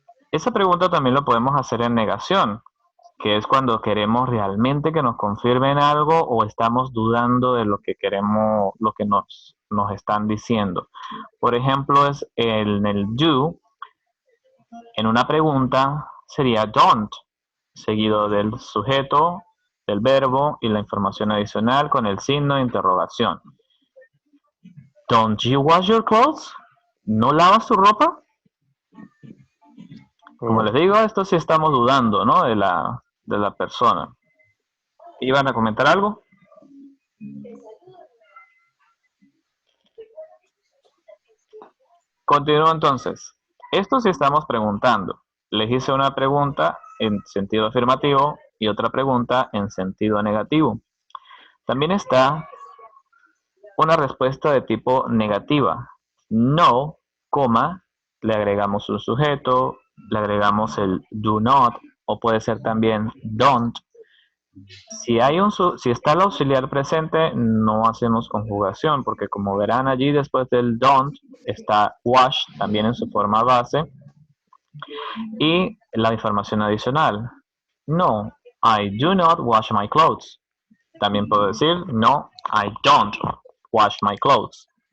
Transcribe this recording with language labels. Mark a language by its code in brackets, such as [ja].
[es] Esa pregunta también lo podemos hacer en negación, que es cuando queremos realmente que nos confirmen algo o estamos dudando de lo que queremos, lo que nos están diciendo. Por ejemplo, en el do, en una pregunta sería don't, seguido del sujeto, del verbo y la información adicional con el signo de interrogación. [en] Don't you wash your clothes? [es] ¿No lavas tu ropa? Como les digo, esto sí estamos dudando, ¿no? de la persona. ¿Iban a comentar algo? Continúo entonces. Esto sí estamos preguntando. Les hice una pregunta en sentido afirmativo y otra pregunta en sentido negativo. También está una respuesta de tipo negativa. No, coma, le agregamos un sujeto, le agregamos el do not, o puede ser también don't. Si está el auxiliar presente, no hacemos conjugación, porque como verán allí después del don't, está wash, también en su forma base, y la información adicional. [en] No, I do not wash my clothes. [es] También puedo decir, [en] no, I don't wash my clothes.